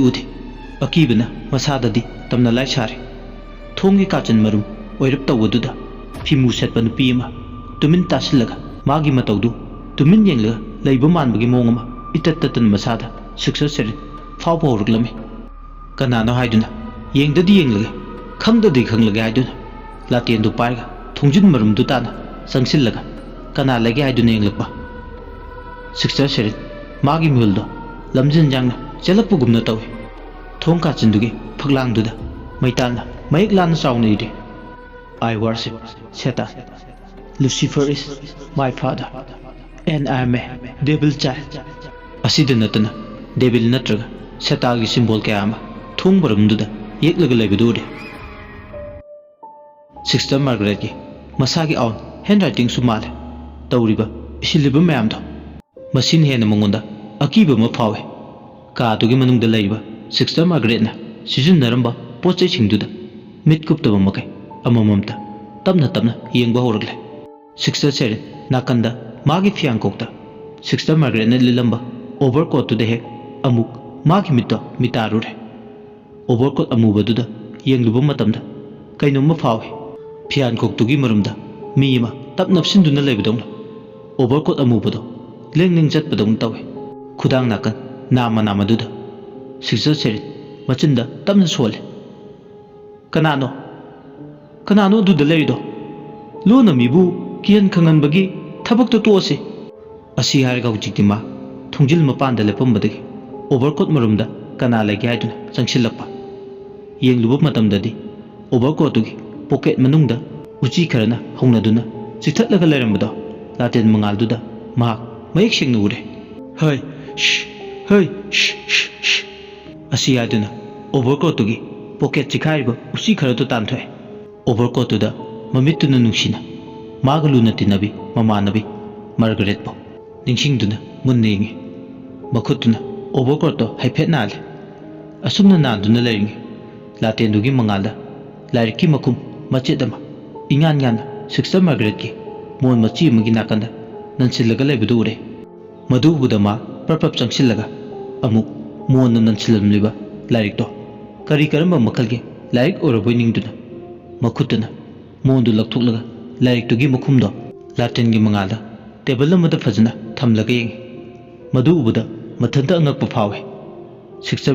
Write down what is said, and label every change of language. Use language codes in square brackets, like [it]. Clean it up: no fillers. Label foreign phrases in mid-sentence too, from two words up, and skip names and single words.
[mni] uthi akibana masadadi tamna lai sare thongi kachan marum oirap tawduda phimu setpa nupi ama tumin tasilaga magi matawdu tumin yengla laiba manbagi mongama itattatan masada Sister Sherin phawba horuklame kanano haiduna yengdadi yenglaga khangdadi khanglaga haiduna latendu paiga thongjin marumdu tana sangsillaga kana lage haiduna yenglakpa Sister Sherin magi muldo lamjin jangna chelakpugumna tawi thong kachindugi phaglangduda maitalna mayek lana sauna ide [en] I worship Satan. Lucifer is my father and I am a devil child. [mni] Asida natana devil natraga Satagi symbol kayama thong baramduda yeklaga laibudure Sister Margaret ki masagi aun handwriting sumale tawriba isiliba mayamdo masin hena mangonda akiba ma phawe kadugi manungda laiba Sister Margaret na sijunnaramba pochai singduda mitkuptaba makai amamamta tamna yengba horagle Sister Sherin nakanda magi fiangkokta Sister Margaret na lilamba overcoat to the hek amuk magi mitarure overcoat amubaduda yengluba matamda kainoma phawe fiangkok tugi marumda mi ama tap napsinduna leibadawna overcoat amubado leng chatpadawna tawe khudang nakan nama duda siksa serit machinda tamna sole kanano duda leirido lona mibu kian khanganbagi thabakta toase asi harga hujikti ma thungjil mapanda lepambadagi overcoat marumda kana lagi haiduna changsilakpa yengluba matamdadi overcoat tugi pocket manungda uchi kharana hongnaduna chithatlaga leirambado laten mangalduda ma mayek sengna ure hey asi haiduna overcoat tugi pocket chikhaiba uchi kharatu tanthoe overcoat tuda mamituna nungsina magaluna tinabi mamanabi Margaret bo ningsingduna munne yengi makhutuna overcoat to haiphet nale asumna nanduna leringi latendugi mangalda lairiki makum machetama ingan Sister Margaret ki mon machi magi nakanda nansilaga leibadu ure madu budama prapap changsilaga amu mon nansilamliba lairik to kari karamba makalge lairik oraboi ningduna makhutuna mondu lakthuklaga lairik tugi makhumdo laten gi mangalda table amada fajna thamlaga yengi madu ubuda mathanta angakpa phawe Sister